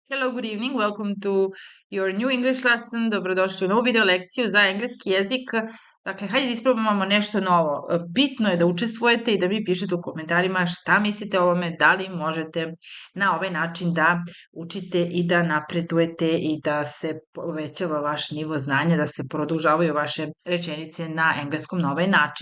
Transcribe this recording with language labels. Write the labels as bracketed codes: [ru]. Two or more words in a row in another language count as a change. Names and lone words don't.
[en] Hello, good evening. Welcome to your new English lesson. [sr] Dobrodošli u novu video lekciju za engleski jezik. Dakle, hajde da isprobamo nešto novo. Bitno je da učestvujete i da mi pišete u komentarima šta mislite o ovome, da li možete na ovaj način da učite i da napredujete i da se povećava vaš nivo znanja, da se produžavaju vaše rečenice na engleskom na ovaj način.